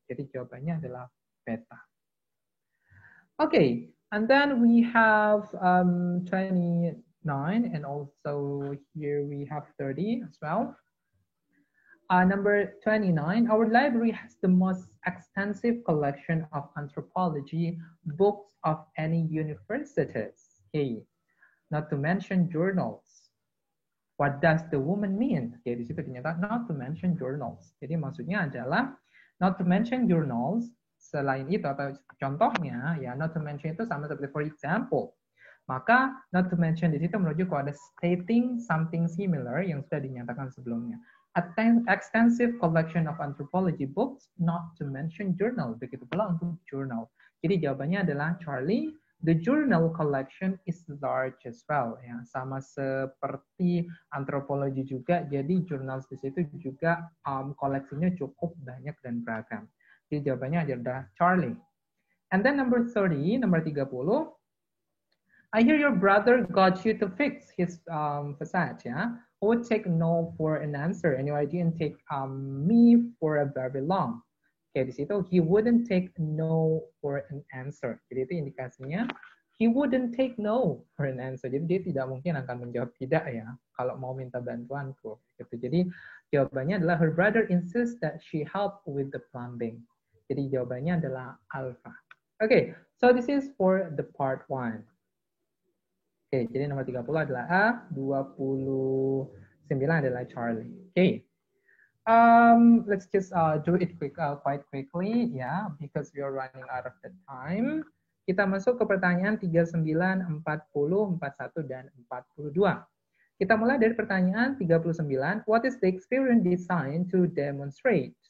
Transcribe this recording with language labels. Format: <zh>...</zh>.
<id>Jadi jawabannya adalah beta.</id> <en>Okay, and then we have 29 and also here we have 30 as well. Number 29, our library has the most extensive collection of anthropology books of any universities. Okay, not to mention journals. What does the woman mean?</en> <id>Okay, di situ dinyatakan</id> <en>not to mention journals.</en> <id>Jadi maksudnya adalah not to mention journals. Selain itu atau contohnya ya</id> <en>not to mention</en> <id>itu sama seperti</id> <en>for example.</en> <id>Maka not to mention di situ merujuk kepada</id> <en>stating something similar</en> <id>yang sudah dinyatakan sebelumnya.</id> <en>Extensive collection of anthropology books, not to mention journal.</en> <id>Begitu pula untuk journal. Jadi jawabannya adalah Charlie.</id> <en>The journal collection is large as well.</en> <id>Ya, sama seperti antropologi juga. Jadi jurnal di situ juga koleksinya cukup banyak dan beragam. Jadi jawabannya adalah Charlie.</id> <en>And then number 30, number 30. I hear your brother got you to fix his facade, yeah? I would take no for an answer. Anyway, I didn't take me for a very long. Oke,</en> <id>di situ</id> <en>he wouldn't take no for an answer.</en> <id>Jadi itu indikasinya</id> <en>he wouldn't take no for an answer.</en> <id>Jadi dia tidak mungkin akan menjawab tidak ya kalau mau minta bantuanku. Gitu. Jadi jawabannya adalah</id> <en>her brother insists that she help with the plumbing.</en> <id>Jadi jawabannya adalah alpha.</id> <en>Oke, so this is for the part 1.</en> <id>Oke, jadi nomor 30 adalah A, 29 adalah Charlie. Oke.</id> <en>Let's just do it quite quickly, yeah, because we are running out of the time.</en> <id>Kita masuk ke pertanyaan 39, 40, 41, dan 42. Kita mulai dari pertanyaan 39.</id> <en>What is the experiment designed to demonstrate?</en>